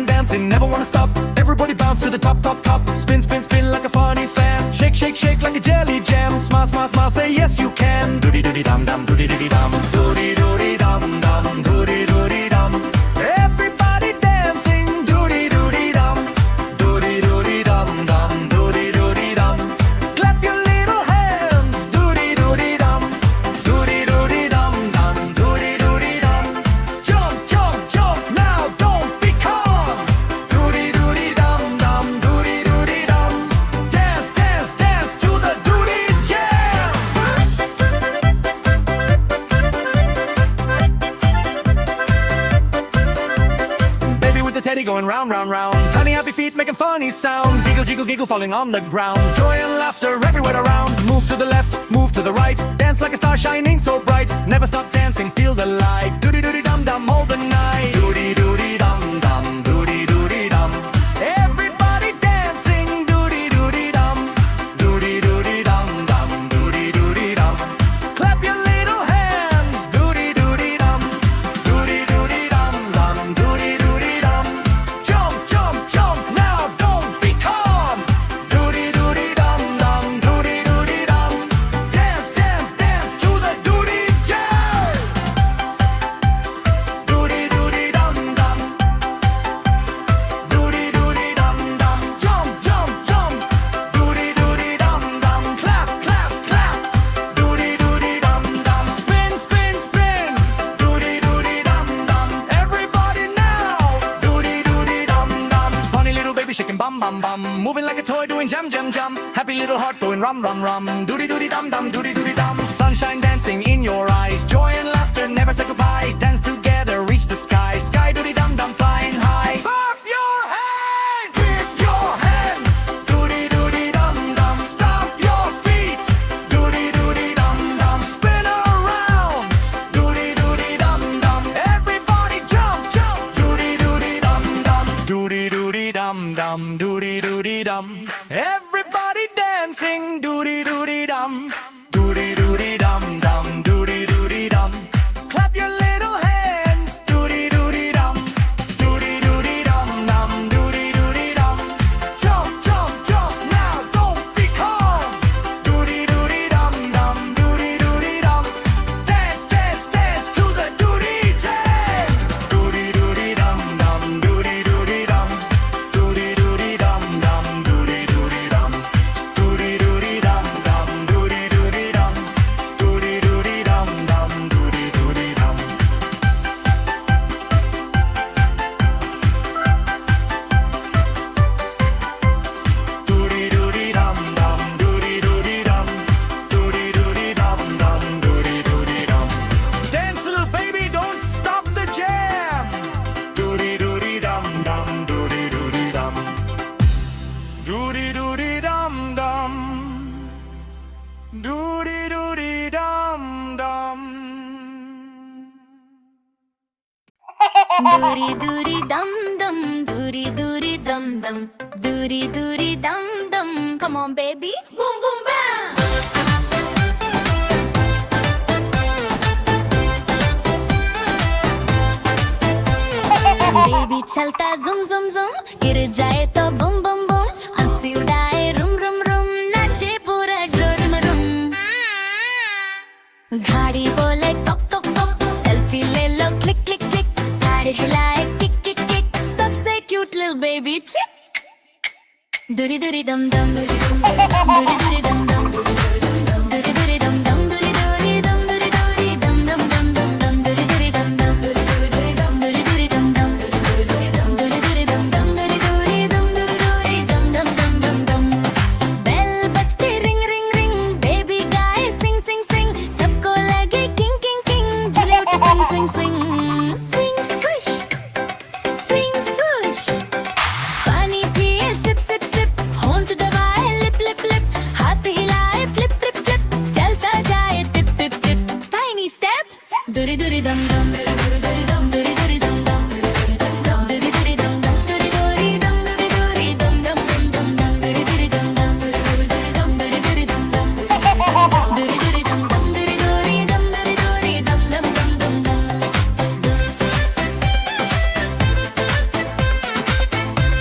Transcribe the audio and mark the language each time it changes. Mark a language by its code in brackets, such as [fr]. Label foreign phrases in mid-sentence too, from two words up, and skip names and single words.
[en] dancing, never wanna stop. Everybody bounce to the top, top, top. Spin, spin, spin like a funny fan. Shake, shake, shake like a jelly jam. Smile, smile, smile, say yes you can. Doody doody dum dum, doody doody dum. Doody doody dum dum, doody doody dum. Everybody dancing, doody doody dum. Doody doody dum dum, doody doody dum. Clap your little hands, doody doody dum. Doody doody dum dum, doody doody dum. Jump, jump, jump, now don't be calm. Doody doody dum dum, doody doody dum. Dance, dance, dance to the doody jam. Baby with the teddy going round, round, round. Tiny happy feet making funny sound. Giggle, jiggle, giggle falling on the ground. Joy and laughter everywhere around. Move to the left, move to the right. Dance like a star shining so bright. Never stop dancing, feel the light. Doody doody dum dum all the night. Doody doody dum dum, doody doody dum. Everybody dancing, doody doody dum. Doody doody dum dum, doody doody dum. Clap your little hands, doody doody dum. Doody doody dum dum, doody doody dum. Jump, jump, jump, now don't be calm. Doody doody dum dum, doody doody dum. Dance, dance, dance to the doody jam. Doody doody dum dum. Doody doody dum dum. Jump, jump, jump. Doody doody dum dum. Clap, clap, clap. Doody doody dum dum. Spin, spin, spin. Doody doody dum dum. Everybody now. Doody doody dum dum. Funny little baby shaking bum bum bum. Moving like a toy doing jam jam jam. Happy little heart going rum rum rum. Doody doody dum dum. Doody doody dum. Sunshine dancing in your eyes. Joy and laughter never say goodbye. Dance together, reach the sky. Sky doody dum dum flying high. Clap your hands. Clap your hands. Doody doody dum dum. Stomp your feet. Doody doody dum dum. Spin around. Doody doody dum dum. Everybody jump, jump. Doody doody dum dum. Doody doody dum dum. Doody doody dum. Everybody dancing. Doody doody dum. Doody doody dum dum. Doody doody dum. Clap your little hands. Doody doody dum. Doody doody dum dum. Doody doody dum. Jump, jump, jump. Now don't be calm. Doody doody dum dum. Doody doody dum. Dance, dance, dance to the doody jam. Doody doody dum dum. Doody doody dum. Doody doody dum dum. Doody doody dum. Doody doody dum dum. Doody doody dum. Doody doody dum dum. Doody doody dum. Doody doody dum dum. Doody doody dum. Doody doody dum dum. Doody doody dum. Dance, little baby, don't stop the jam. Doody doody dum dum. Doody doody dum. Doody doody dum dum. Doody doody dum dum. Doody doody dum dum, doody doody dum dum, doody doody dum dum. Come on, baby, boom boom bam. [hi] Baby चलता zum zum zum, गिर जाए तो bum bum bum. हंसी उड़ाए rum rum rum, नाचे पूरा rum rum. घाड़ी बोले टक टक टक, सेल्फी ले लो [en] click click click. [hi] गाड़ी हिलाए [en] kick kick kick, [hi] सबसे क्यूट [en] little baby chick. Doody doody dum dum, doody doody dum dum, doody doody dum dum, doody doody dum doody doody dum dum dum dum dum, doody doody dum dum, doody doody dum doody doody dum dum, doody doody dum doody dum dum, doody doody dum doody dum dum dum dum dum. [hi] Bell बजते [en] ring ring ring, [hi] baby गाए [en] sing sing sing, [hi] सबको लगे [en] king king king, [hi] झूले उठे [en] swing swing swing, swing swish, swing swoosh. [hi] पानी पिए [en] sip sip sip, [hi] होंठ दबाए [en] lip lip lip, [hi] हाथ हिलाए [en] flip flip flip, [hi] चलता जाए [en] tip tip tip. Tiny steps, doody doody dum dum, doody doody dum doody doody dum dum, doody doody dum dum, doody doody dum doody doody dum dum dum dum dum, doody doody dum dum, doody doody dum doody doody dum dum, doody doody dum dum, doody doody dum doody doody dum dum dum dum dum.